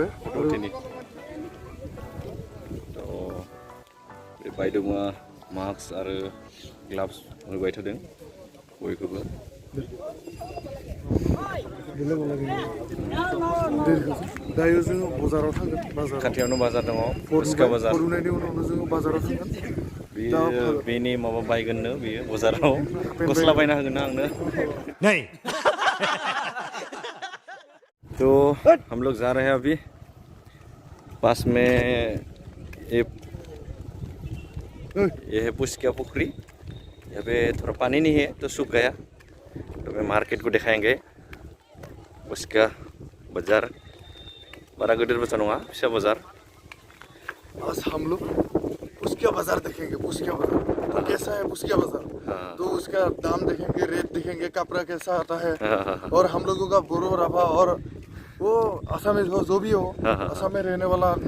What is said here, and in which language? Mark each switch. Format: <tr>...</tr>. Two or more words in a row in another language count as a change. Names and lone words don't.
<brx>फट'नि बे बायदोंआ मास्क आरो ग्लाभ्स होबाय थादों बयखौबो दायो जोङो बाजाराव थांगोन बाजार खाथियावनो बाजार दङ फुसका बाजार फरुनायनि उनावनो जोङो बाजाराव थांगोन बेयो बेनि माबा बायगोननो बेयो बाजाराव गस्ला बायना होगोन ना आंनो</brx> <hi>नहीं तो हम लोग जा रहे हैं अभी पास में ये है पुस्किया पोखरी यहाँ पे थोड़ा पानी नहीं है तो सूख गया तो मैं मार्केट को दिखाएंगे पुस्किया बाजार बड़ा गदर बाजार</hi> <brx>नङा फिसा बाजार</brx> <hi>आज हम लोग पुस्किया बाजार देखेंगे पुस्किया बाजार तो कैसा है पुस्किया बाजार हाँ। तो उसका दाम देखेंगे रेट देखेंगे कपड़ा कैसा आता है हाँ। और हम लोगों का बोरो राभा और वो असमीज हो जो भी हो हाँ। असम में रहने वाला आदमी</hi>